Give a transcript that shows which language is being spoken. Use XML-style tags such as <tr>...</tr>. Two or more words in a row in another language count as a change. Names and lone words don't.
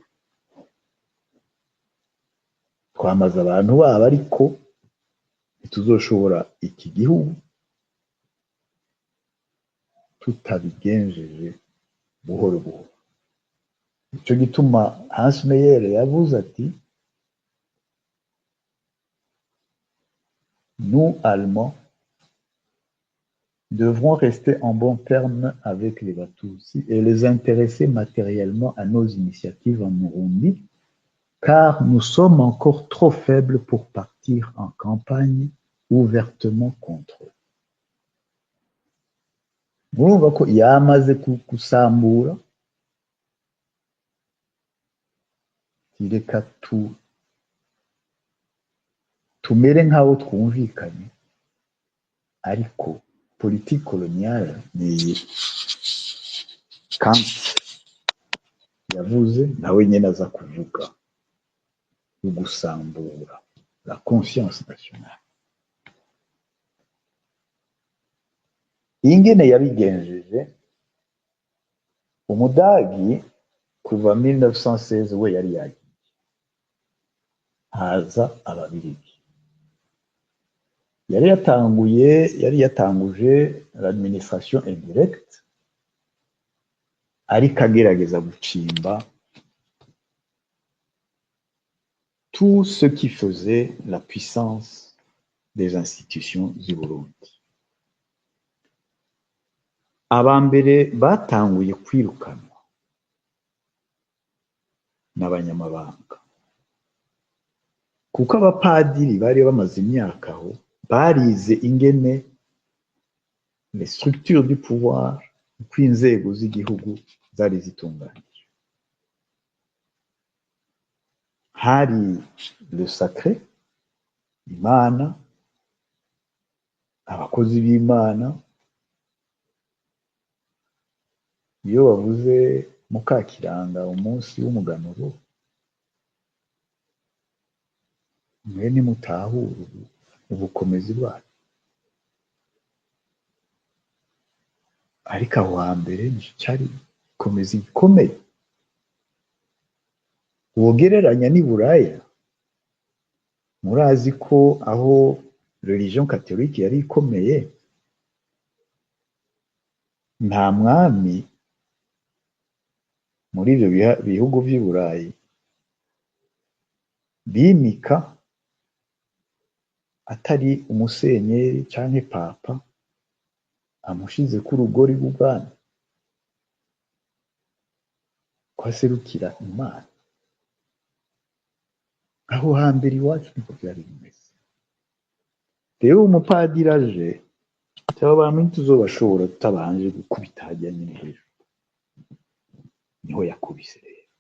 <rn>twamaze abantu babo ariko ntituzoshobora iki gihugu tutabigenjeje buhoro buhoro icyo gituma Hans Meyer yavuze ati</rn> <fr>nous Allemands devrons rester en bons termes avec les Batutsi et les intéresser matériellement à nos initiatives en Burundi car nous sommes encore trop faibles pour partir en campagne ouvertement contre eux.</fr> <rn>Murumva ko yamaze gusambura reka tumere nk'aho twumvikanye ariko politiki koloniale ni Kant yavuze nawe nyine aza kuvuga ugusambura</rn> <fr>la conscience nationale</fr> <rn>ingene yabigenjeje umudagi kuva 1916 we yari yagiye haza ababirigi yari yatanguje</rn> <fr>l'administration indirecte</fr> <rn>ariko agerageza gucimba</rn> <fr>tout ce qui faisait la puissance des institutions du Burundi</fr> <rn>abambere batanguye kwirukanwa n'abanyamabanga kuko abapadiri bari bamaze imyaka aho barize ingene</rn> <fr>les structures du pouvoir</fr> <rn>uko inzego z'igihugu zari zitunganyije hari</rn> <fr>le sacré</fr> <rn>imana abakozi b'imana iyo bavuze Mukakiranga umunsi w'umuganuro mwe nimutahura ubukomezi bwayo ariko aho hambere cyari ikomezi gikomeye wogereranya n'i Buraya murazi ko aho</rn> <fr>religion catholique</fr> <rn>yari ikomeye nta mwami muri ibyo bihugu by'i Burayi bimika atari umusenyeri canke papa amushize ku rugori rw'ubwami kwaserukira imana aho hambere iwacu niko byari bimeze rero umupadiri aje cyaba abantu ntituzobashobora tutabanje gukubita hajya nyine hejuru niho yakubise rero</rn>